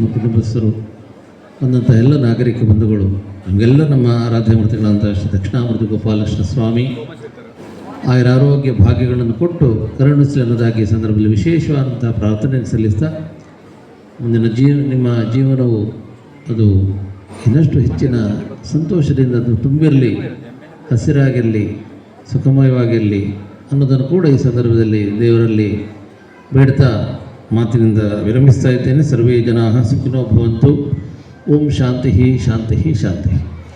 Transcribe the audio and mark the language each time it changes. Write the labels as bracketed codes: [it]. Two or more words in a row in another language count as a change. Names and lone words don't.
[kn] ಕುಟುಂಬಸ್ಥರು, ಬಂದಂಥ ಎಲ್ಲ ನಾಗರಿಕ ಬಂಧುಗಳು, ನಮಗೆಲ್ಲ ನಮ್ಮ ಆರಾಧ್ಯ ಮೂರ್ತಿಗಳಂಥ ಶ್ರೀ ದಕ್ಷಿಣಾಮೂರ್ತಿ ಗೋಪಾಲಕೃಷ್ಣ ಸ್ವಾಮಿ ಆರೋಗ್ಯ ಭಾಗ್ಯಗಳನ್ನು ಕೊಟ್ಟು ಕರುಣಿಸಲಿ ಅನ್ನೋದಾಗಿ ಈ ಸಂದರ್ಭದಲ್ಲಿ ವಿಶೇಷವಾದಂಥ ಪ್ರಾರ್ಥನೆ ಸಲ್ಲಿಸ್ತಾ, ಮುಂದಿನ ನಿಮ್ಮ ಜೀವನವು ಅದು ಇನ್ನಷ್ಟು ಹೆಚ್ಚಿನ ಸಂತೋಷದಿಂದ ಅದು ತುಂಬಿರಲಿ, ಹಸಿರಾಗಿರಲಿ, ಸುಖಮಯವಾಗಿರಲಿ ಅನ್ನೋದನ್ನು ಕೂಡ ಈ ಸಂದರ್ಭದಲ್ಲಿ ದೇವರಲ್ಲಿ ಬೇಡ್ತಾ ಮಾತಿನಿಂದ ವಿರಮಿಸ್ತಾ ಇದ್ದೇನೆ. [sa] ಸರ್ವೇ ಜನಾಃ ಸುಖಿನೋ ಭವಂತು. ಓಂ ಶಾಂತಿ ಶಾಂತಿ ಶಾಂತಿ.